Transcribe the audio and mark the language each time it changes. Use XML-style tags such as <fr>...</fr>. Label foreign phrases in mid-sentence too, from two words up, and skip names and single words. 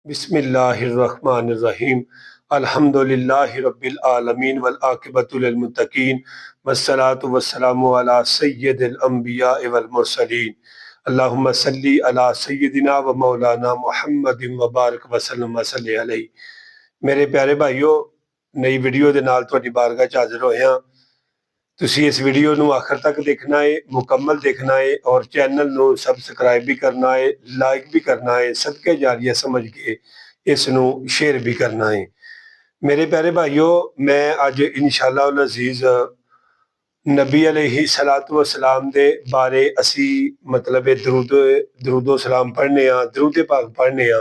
<ar>بسم الله الرحمن الرحيم۔ الحمد لله رب العالمين والعاقبة للمتقين والصلاة والسلام على سيد الأنبياء والمرسلين. اللهم صل على سيدنا ومولانا محمد وبارك وسلم وصل عليه.</ar> <pa>ਮੇਰੇ ਪਿਆਰੇ ਭਾਈਓ, ਨਵੀਂ ਵੀਡੀਓ ਦੇ ਨਾਲ ਤੁਹਾਡੀ ਬਾਰਗਾਹ 'ਚ ਹਾਜ਼ਰ ਹੋਏ ਹਾਂ। ਤੁਸੀਂ ਇਸ ਵੀਡੀਓ ਨੂੰ ਆਖ਼ਿਰ ਤੱਕ ਦੇਖਣਾ ਹੈ, ਮੁਕੰਮਲ ਦੇਖਣਾ ਹੈ ਔਰ ਚੈਨਲ ਨੂੰ ਸਬਸਕ੍ਰਾਈਬ ਵੀ ਕਰਨਾ ਹੈ, ਲਾਈਕ ਵੀ ਕਰਨਾ ਹੈ,</pa> <ur>صدقہ جاریہ</ur> <pa>ਸਮਝ ਕੇ ਇਸ ਨੂੰ ਸ਼ੇਅਰ ਵੀ ਕਰਨਾ ਹੈ। ਮੇਰੇ ਪਿਆਰੇ ਭਾਈਓ, ਮੈਂ ਅੱਜ</pa> <ar>إن شاء الله العزيز</ar> <pa>नबी</pa> <ar>عليه الصلاة والسلام</ar> <pa>ਦੇ ਬਾਰੇ ਅਸੀਂ ਮਤਲਬ ਦਰੂਦੋ ਸਲਾਮ ਪੜ੍ਹਨੇ ਆਂ, ਦਰੂਦ ਪਾਕ ਪੜ੍ਹਨੇ ਆਂ।</pa>